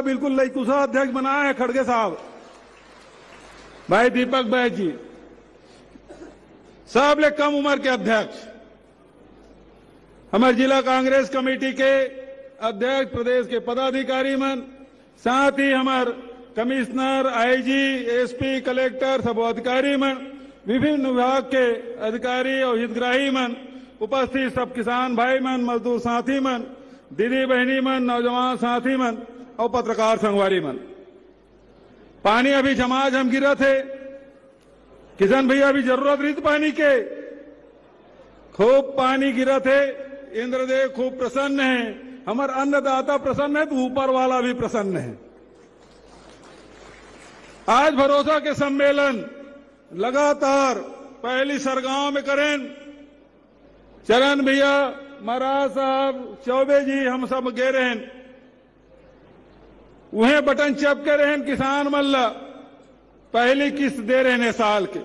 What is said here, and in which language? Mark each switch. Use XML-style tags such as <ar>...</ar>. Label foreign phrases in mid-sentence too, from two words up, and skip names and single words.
<hne>बिल्कुल लईकुशा अध्यक्ष बनाया है खड़गे साहब, भाई दीपक बैज जी, सब ले कम उम्र के अध्यक्ष, हमारे जिला कांग्रेस कमेटी के अध्यक्ष, प्रदेश के पदाधिकारी मन, साथ ही हमारे कमिश्नर, आईजी, एसपी, कलेक्टर, सब अधिकारी मन, विभिन्न विभाग के अधिकारी और हितग्राही मन, उपस्थित सब किसान भाई मन, मजदूर साथी मन, दीदी बहनी मन, नौजवान साथी मन और पत्रकार संगवारी मन। पानी अभी झमाझम गिरा थे, किशन भैया अभी जरूरत रही थी पानी के, खूब पानी गिरा थे। इंद्रदेव खूब प्रसन्न है, हमार अन्नदाता प्रसन्न है तो ऊपर वाला भी प्रसन्न है। आज भरोसा के सम्मेलन लगातार पहली सरगांव में करें, चरण भैया, महाराज साहब, चौबे जी, हम सब गे रहे हैं, उन्हें बटन चपके रहे हैं, किसान मल्ला पहली किस्त दे रहे हैं साल के।</hne>